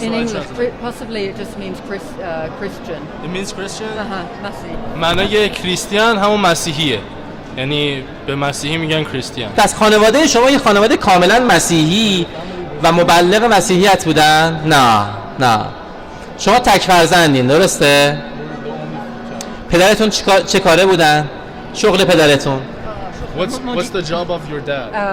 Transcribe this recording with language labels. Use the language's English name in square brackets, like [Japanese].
[English] In English, possibly it just means Christian. It means Christian? [Persian] مسیح. معنای کریستیان همون مسیحیه. یعنی به مسیحی میگن کریستیان. پس خانواده شما یه خانواده کاملا مسیحی و مبلغ مسیحیت بودن؟ نه. شما تک فرزندین، درسته؟ پدرتون چه کاره بودن؟ شغل پدرتون؟ [English] What's the job of your dad?